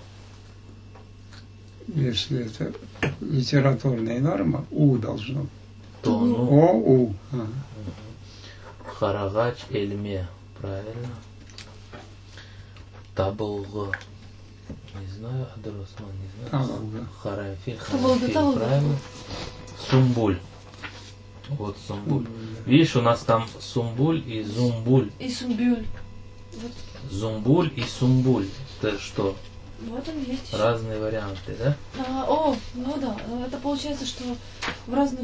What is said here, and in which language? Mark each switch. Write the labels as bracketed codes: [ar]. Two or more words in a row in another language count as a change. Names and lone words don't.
[ru] Если это литературная норма, у должно. Тону. О, у. Ага. [crh] Харагач Эльме. Правильно. [ru] Таблга. Не знаю, Адросман, не знаю. Табалга. Харафиль, Табалга, Харафиль, табалга. правильно. Сумбуль. Вот Сумбуль. Видишь, у нас там Сумбуль и Зумбуль. И сумбюль. Вот, Зумбуль и Сумбуль. Это что? вот он есть. Разные варианты, да? Ну да. Это получается, что в разных...